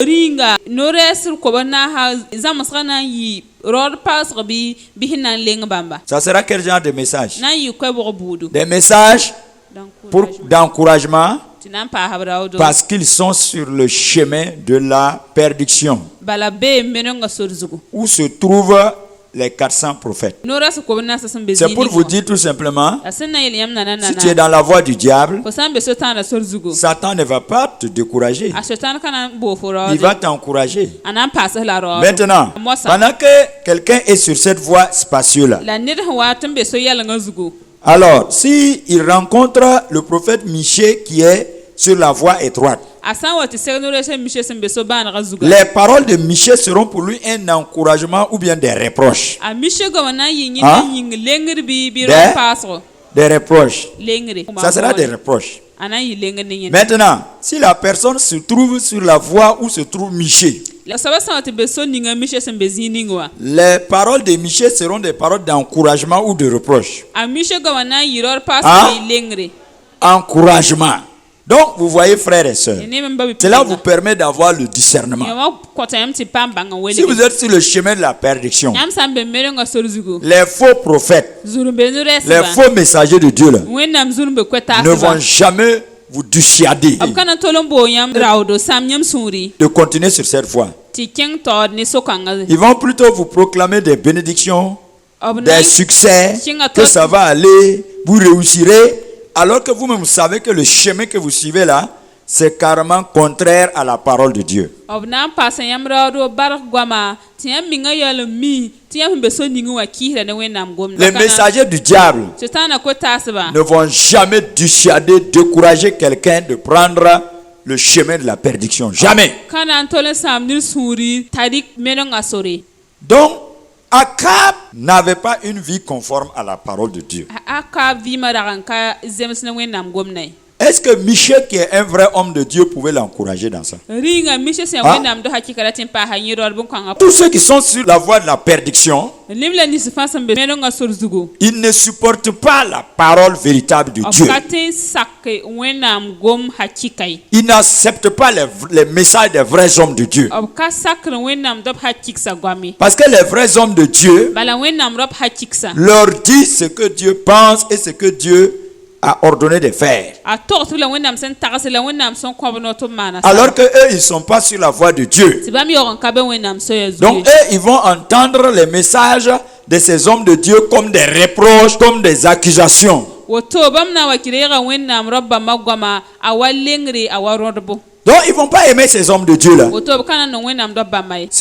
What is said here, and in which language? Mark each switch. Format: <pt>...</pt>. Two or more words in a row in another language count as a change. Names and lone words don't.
<mos>ringa no-rɛɛs d kobs naasã zãmsgã na n yɩ raood paasg bɩ sẽn na n leng bãmba</mos> <fr>Ça sera quel genre de message?</fr> <mos>na n yɩ koɛbg buudu</mos> <fr>Des messages d'encouragement</fr> <mos>tɩ na n paasb raoodo</mos> <fr>parce qu'ils sont sur le chemin de la perdition</fr> <mos>bala bee menengã sor zugu</mos> <fr>où se trouvent les 400 prophètes.</fr> <mos>no-rɛɛs kobs naasã sẽn be</mos> <fr>C'est pour vous dire tout simplement,</fr> <mos>la sẽn na yel yãmb nana</mos> <fr>si tu es</fr> <mos>nana</mos> <fr>dans la voie du diable,</fr> <mos>fo sã n be so-tãana sor zugu</mos> <fr>Satan ne va pas te décourager.</fr> <mos>a soɛtãan ka na n boog fo</mos> <fr>Il</fr> <mos>raoode</mos> <fr>va t'encourager.</fr> <mos>a na n paasd la raood</mos> <fr>Maintenant,</fr> <mos>moasã</mos> <fr>pendant que quelqu'un est sur cette voie spacieuse-là,</fr> <mos>la ned sẽn wa tɩ n be so yɛlengã zugu</mos> <fr>alors si il rencontre le prophète Michée qui est sur la voie étroite,</fr> <mos>a sã n wa tɩ seg no-rɛɛs a mishe sẽn be so bãanegã zuga</mos> <fr>les paroles de Michée seront pour lui un encouragement ou bien des reproches.</fr> <mos>a mishe goame na n yɩ yẽ Ah? na n yĩng lengr bɩ</mos> <fr>Des-</fr> <mos>raood paasgo</mos> <fr>Des reproches.</fr> <mos>lengre</mos> <fr>Ça sera des reproches.</fr> <mos>a na n yɩ lengr ne yẽ</mos> <fr>Maintenant, si la personne se trouve sur la voie où se trouve Michée,</fr> <mos>la soaba sã n wa tɩ be so ninga mishe sẽn be zĩig ning wã</mos> <fr>les paroles de Michée seront des paroles d'encouragement ou de reproche.</fr> <mos>a mishe goame na n yɩ raood paasg Ah? bɩ lengre</mos> <fr>Encouragement. Donc, vous voyez, frères et sœurs,</fr> <mos>neb n ba bɩ</mos> <fr>cela vous permet d'avoir le discernement.</fr> <mos>wã kõta yãmb tɩ paam bãng n</mos> <fr>Si vous êtes sur le chemin de la perdition,</fr> <mos>yãmb sã n be menengã sor zugu</mos> <fr>les faux prophètes,</fr> <mos>zur n be</mos> <fr>les</fr> <mos>no-rɛɛsba</mos> <fr>faux messagers de Dieu là,</fr> <mos>wẽnnaam zur n be</mos> <fr>ne</fr> <mos>koɛ-taasba</mos> <fr>vont jamais vous dissuader</fr> <mos>b ka na tol n boog yãmb raoodo sãam yãmb sũuri</mos> <fr>de continuer sur cette voie.</fr> <mos>tɩ kẽng taood ne so-kãngã</mos> <fr>Ils vont plutôt vous proclamer des bénédictions,</fr> <mos>b na</mos> <fr>des succès,</fr> <mos>Kinga</mos> <fr>que tot- ça va aller, vous réussirez, alors que vous-même savez que le chemin que vous suivez là, c'est carrément contraire à la parole de Dieu.</fr> <mos>b na n paasa yãmb raoodo barg goama tɩ yãmb mingã yaool n mi tɩ yãmb sẽn be so ning wa kiisda ne wẽnnaam gomda</mos> <fr>Les messagers du diable</fr> <mos>soetãana koɛ-taasba</mos> <fr>ne vont jamais dissuader, décourager quelqu'un de prendre le chemin de la perdition. Jamais.</fr> <mos>ka na n tol n sãam ned sũuri t'a rɩk menengã sore</mos> <fr>Donc, Akab n'avait pas une vie conforme à la parole de Dieu.</fr> <mos>a ka vɩɩmã rag n ka zems ne wẽnnaam gomda ye</mos> <fr>Est-ce que Michée, qui est un vrai homme de Dieu, pouvait l'encourager dans ça?</fr> <mos>rĩnga mishe sẽn Ah? wẽnnaam do hakɩka ra tɩ n paasa yẽ raood bõn-kãngã</mos> <fr>Tous ceux qui sont sur la voie de la perdiction,</fr> <mos>neb la nins fãa sẽn be menengã sor zugu</mos> <fr>ils ne supportent pas la parole véritable de</fr> <mos>b</mos> <fr>Dieu.</fr> <mos>ka tɩ n sak wẽnnaam gom hakɩka ye</mos> <fr>Ils n'acceptent pas les messages des vrais hommes de Dieu.</fr> <mos>b ka sakr wẽnnaam d b hakɩksa goam ye</mos> <fr>Parce que les vrais hommes de Dieu</fr> <mos>bala wẽnnaam ra b hakɩksa</mos> <fr>leur disent ce que Dieu pense et ce que Dieu a ordonné de faire.</fr> <mos>a togs tɩ la wẽnnaam sẽn tags la wẽnnaam sẽn kõb no tɩ b maana</mos> <fr>Alors que eux, ils ne sont pas sur la voie de Dieu.</fr> <mos>tɩ bãmb yaoog n ka be wẽnnaam soya</mos> <fr>Donc</fr> <mos>zugu</mos> <fr>eux, ils vont entendre les messages de ces hommes de Dieu comme des reproches, comme des accusations.</fr> <mos>woto bãmb na n wa kɩ reega wẽnnaam ra bãmbã goama a wa lengre a wa rõdbo</mos> <fr>Donc ils ne vont pas aimer ces hommes de Dieu-là.</fr> <mos>woto b ka na n nong wẽnnaam do bãmba ye</mos>